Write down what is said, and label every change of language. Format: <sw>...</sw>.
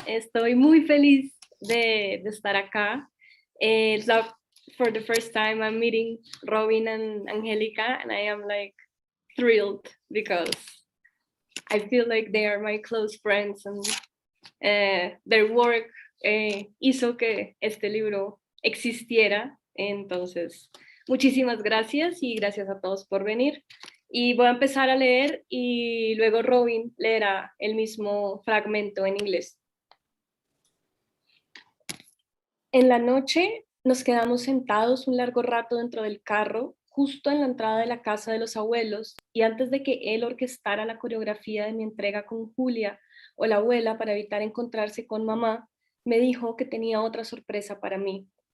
<es>Estoy muy feliz de estar acá.</es> <en>For the first time I'm meeting Robin and Angelica, and I am like thrilled because I feel like they are my close friends, and their work</en> <es>hizo que este libro existiera. Entonces, muchísimas gracias y gracias a todos por venir. Y voy a empezar a leer y luego Robin leerá el mismo fragmento en inglés. En la noche nos quedamos sentados un largo rato dentro del carro, justo en la entrada de la casa de los abuelos, y antes de que él orquestara la coreografía de mi entrega con Julia o la abuela para evitar encontrarse con mamá, me dijo que tenía otra sorpresa para mí.</es>